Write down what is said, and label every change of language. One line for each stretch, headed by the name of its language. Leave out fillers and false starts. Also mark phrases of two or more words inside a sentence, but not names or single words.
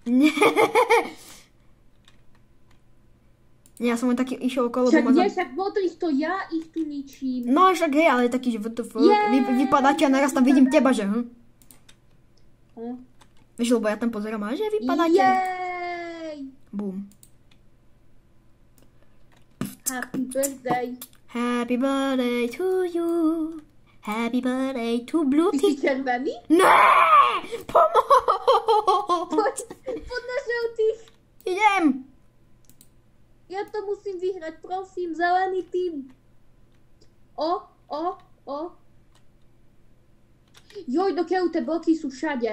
Slovak: Ja som len taký išiel okolo doma. Však modrých to ja ich tu ničím. No však hej, ale taký, že vypadáte a naraz tam vidím teba, že? Vieš, lebo ja tam pozerám, a že vypadáte. Jej!
English: Happy birthday. Happy birthday to you. Happy birthday to Blue
Slovak: Ty si červený? Ne! Pomoc! Poď na žltých. Idem! Ja to musím vyhrať, prosím, zelený tým. O. Joj, dokiaľ tie bloky sú všade.